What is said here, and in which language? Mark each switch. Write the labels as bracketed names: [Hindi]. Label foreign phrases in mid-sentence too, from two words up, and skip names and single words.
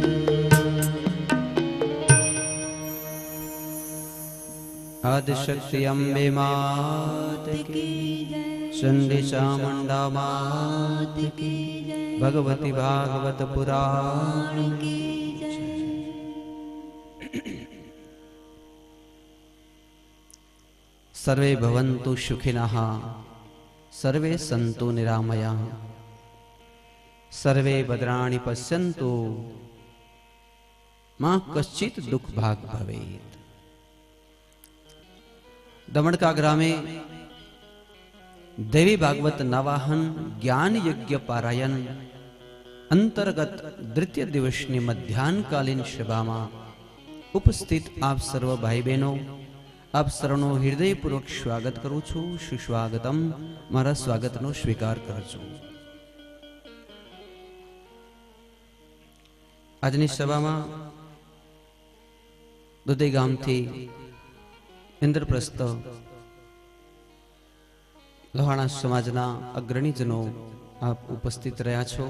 [Hindi] आदिशक्ति अम्बे मात की चंडी चामुंडा मात की भगवती भागवत पुराण की [Sanskrit] सर्वे भवन्तु सुखिनः सर्वे सन्तु निरामयाः सर्वे भद्राणि पश्यन्तु मा कश्चित् दुख भाग भवेत्। [Gujarati] દમણકા ગ્રામે દેવી ભાગવત નવાહન જ્ઞાન યજ્ઞ પારાયણ અંતર્ગત દ્વિતીય દિવસની મધ્યાહનકાલીન સભામાં ઉપસ્થિત આપ સર્વ ભાઈ બહેનો આપ સર્વનો હૃદયપૂર્વક સ્વાગત કરું છું। સુસ્વાગતમ, મારા સ્વાગતનો સ્વીકાર કરજો। આજની સભામાં દુધઈ ગામથી ઇન્દ્રપ્રસ્થ લોહાણા સમાજના અગ્રણીજનો આપ ઉપસ્થિત રહ્યા છો।